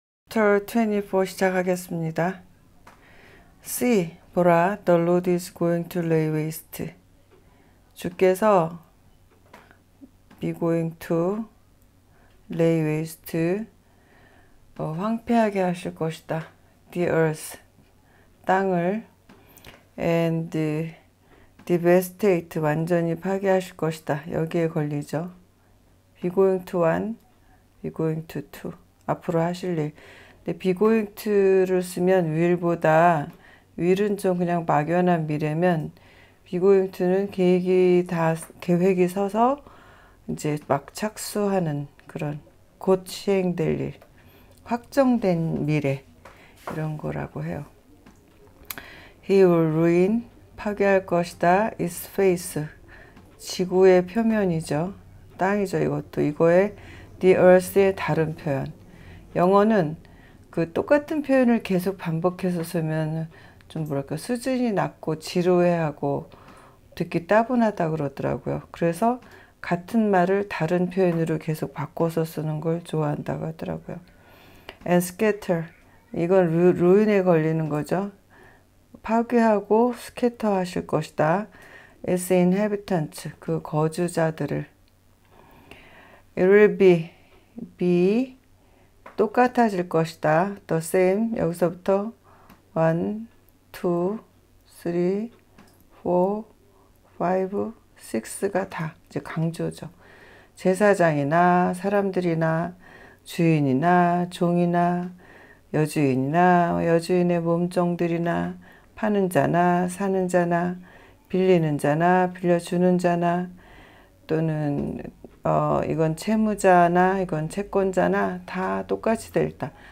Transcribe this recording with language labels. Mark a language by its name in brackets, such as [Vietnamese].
[Korean] Chapter 24 시작하겠습니다. [English] See, [Korean] 보라, [English] the Lord is going to lay waste. 주께서 be going to lay waste, [Korean] 황폐하게 하실 것이다. [English] The earth, [Korean] 땅을, [English] and devastate, [Korean] 완전히 파괴하실 것이다. 여기에 걸리죠. [English] be going to one, be going to two. [Korean] 앞으로 하실 일. 근데 be going to를 쓰면 will보다 will은 좀 그냥 막연한 미래면 be going to는 계획이 서서 이제 막 착수하는 그런 곧 시행될 일, 확정된 미래 이런 거라고 해요. [English] He will ruin, [Korean] 파괴할 것이다. [English] Its face, [Korean] 지구의 표면이죠. 땅이죠. 이것도 이거의 [English] the earth [Korean] 의 다른 표현. 영어는 그 똑같은 표현을 계속 반복해서 쓰면 좀 뭐랄까 수준이 낮고 지루해하고 듣기 따분하다 그러더라고요. 그래서 같은 말을 다른 표현으로 계속 바꿔서 쓰는 걸 좋아한다고 하더라고요. [English] And scatter, [Korean] 이건 ruin에 걸리는 거죠. 파괴하고 스캐터 하실 것이다. [English] Its inhabitants, [Korean] 그 거주자들을. [English] It will be [Korean] 똑같아질 것이다. [English] The same, [Korean] 여기서부터 1, 2, 3, 4, 5, 6가 다 이제 강조죠. 제사장이나 사람들이나 주인이나 종이나 여주인이나 여주인의 몸종들이나 파는 자나 사는 자나 빌리는 자나 빌려주는 자나 또는 이건 채무자나 이건 채권자나 다 똑같이 될다.